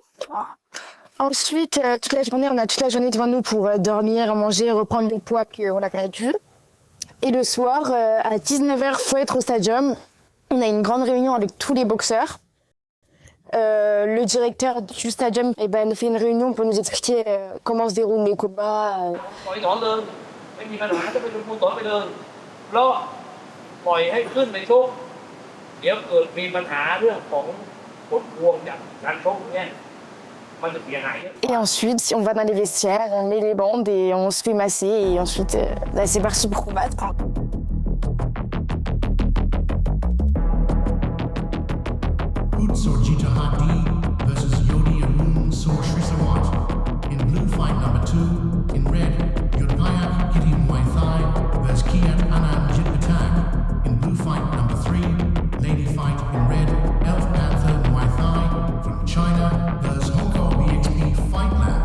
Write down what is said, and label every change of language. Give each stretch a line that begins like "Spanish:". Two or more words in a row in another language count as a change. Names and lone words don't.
French: Ensuite, toute la journée, on a toute la journée devant nous pour dormir, manger, reprendre le poids qu'on a perdu. Et le soir, à 19h, faut être au stadium. On a une grande réunion avec tous les boxeurs. Le directeur du stadium nous fait une réunion pour nous expliquer comment se déroulent les combats.
Thai: ปล่อยถอนเลยไม่มีปัญหาจะไปเป็นผู้ถอนไปเลยเพราะปล่อยให้ขึ้นในชกเดี๋ยวเกิดมีปัญหาเรื่องของผลพวงจากการชกเนี่ยมันจะเสียหายเยอะ
French: Et ensuite, on va dans les vestiaires, on met les bandes et on se fait masser. Et ensuite, c'est parti pour combattre.
English: Utsorjita Hadi versus Yodi Arun Sor Shrisawat. In blue, fight number 2. In red, Yudpayak Kitty Muay Thai versus Kiat Anand Jitpatak. In blue, fight number 3. Lady fight in red, Elf Panther Muay Thai from China versus Hong Kong BXP Fight Lab.